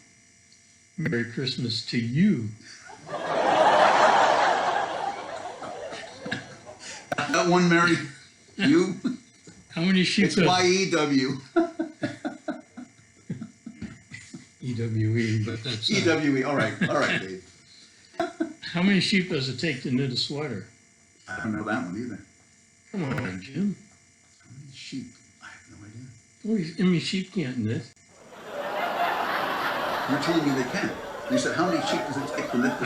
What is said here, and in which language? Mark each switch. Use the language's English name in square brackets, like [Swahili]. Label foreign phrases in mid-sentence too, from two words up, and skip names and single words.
[English] Merry Christmas to you. That one, Mary? You? How many sheep? It's Y-E-W. E-W-E, but that's... E-W-E. All right, Dave. How many sheep does it take to knit a sweater? I don't know that one either. Come on, Jim. How many sheep? I have no idea. Oh, I mean, sheep can't knit. You're telling me they can. You said, how many sheep does it take to knit the